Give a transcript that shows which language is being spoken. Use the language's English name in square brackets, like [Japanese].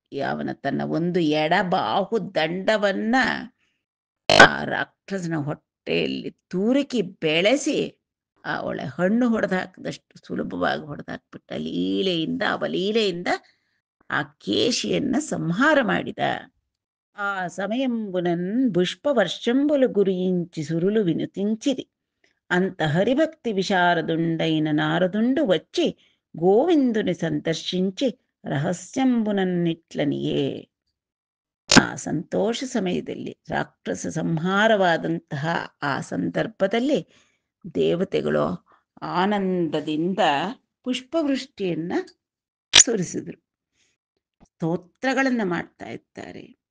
[Kannada] ಅವನ ತನ್ನ ಒಂದು ಎಡಬಾಹು ದಂಡವನ್ನ ಆ ರಾಕ್ಷಸನ ಹೊಟ್ಟೆಯಲ್ಲಿ ತೂರಿಕಿ ಬೆಳೆಸಿ ಒಳ್ಳೆ ಹಣ್ಣು ಹೊಡೆದು ಹಾಕಿದಷ್ಟು ಸುಲಭವಾಗಿ ಹೊಡೆದು ಹಾಕ್ಬಿಟ್ಟ. ಲೀಲೆಯಿಂದ, ಅವಲೀಲೆಯಿಂದ ಆ ಕೇಶಿಯನ್ನ ಸಂಹಾರ ಮಾಡಿದ. [Telugu] ఆ సమయంబునన్ పుష్పవర్షంబులు గురించి సురులు వినుతించిది. అంత హరిభక్తి విశారదుండైన నారదుండు వచ్చి గోవిందుని సందర్శించి ರಹಸ್ಯಂಬುನನ್ನಿಟ್ಲನಿಯೇ. [Kannada] ಆ ಸಂತೋಷ ಸಮಯದಲ್ಲಿ, ರಾಕ್ಷಸ ಸಂಹಾರವಾದಂತಹ ಆ ಸಂದರ್ಭದಲ್ಲಿ ದೇವತೆಗಳು ಆನಂದದಿಂದ ಪುಷ್ಪವೃಷ್ಟಿಯನ್ನ ಸುರಿಸಿದರು, ಸ್ತೋತ್ರಗಳನ್ನು ಮಾಡ್ತಾ ಇದ್ದಾರೆ.